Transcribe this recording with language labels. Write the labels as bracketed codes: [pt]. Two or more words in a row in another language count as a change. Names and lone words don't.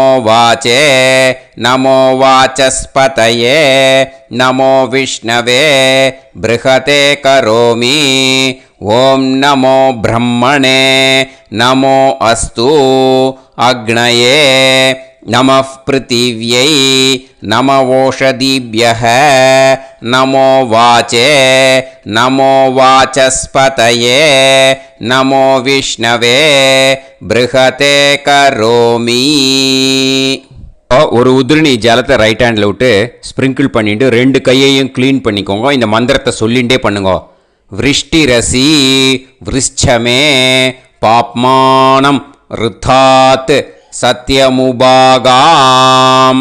[sa] वाचे नमो वाचस्पतये नमो विष्णवे बृहते करोमि ॐ नमो ब्रह्मणे नमो अस्तु अग्नये नमः पृथिव्यै नमवोषधीभ्यः नमो वाचे नमो वाचस्पतये नमो विष्णवे बृहते करोमि [ta] ஒரு உதிரணி ஜலத்தை [en] right handil [ta] விட்டு ஸ்ப்ரிங்கிள் பண்ணிட்டு 2 கையையும் க்ளீன் பண்ணிக்கோங்க. இந்த மந்திரத்தை சொல்லிகிட்டே பண்ணுங்க. [sa] वृष्टिरसि वृश्चमे पाप्मानम् ऋतात् सत्यमुपागाम्.